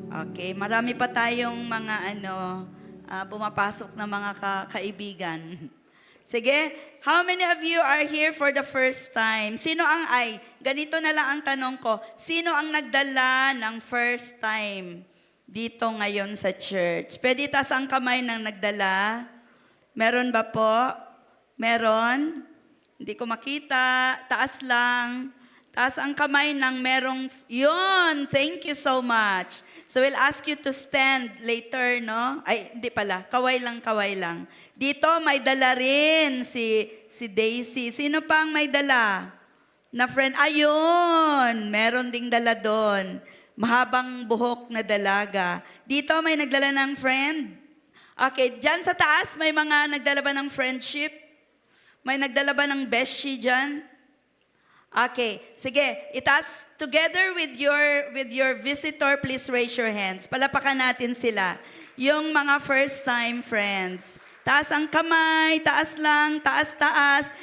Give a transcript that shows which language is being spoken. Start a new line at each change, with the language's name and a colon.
Filipino: Okay, marami pa tayong mga pumapasok na mga kaibigan.
English: Sige, how many of you are here for the first time?
Filipino: Ganito na lang ang tanong ko, sino ang nagdala ng first time dito ngayon sa church? Pwede taas ang kamay ng nagdala? Meron ba po? Meron? Hindi ko makita. Taas lang. Taas ang kamay ng merong, yun, thank you so much.
English: So we'll ask you to stand later, no?
Filipino: Ay, hindi pala. Kaway lang. Dito may dala rin si Daisy. Sino pang may dala? Na friend? Ayun, meron ding dala doon. Mahabang buhok na dalaga. Dito may nagdala ng friend. Okay, dyan sa taas may mga nagdala ba ng friendship? May nagdala ba ng beshi dyan? Okay, sige.
English: Itaas together with your visitor, please raise your hands.
Filipino: Palapakan natin sila. Yung mga first time friends. Taas ang kamay, taas lang, taas.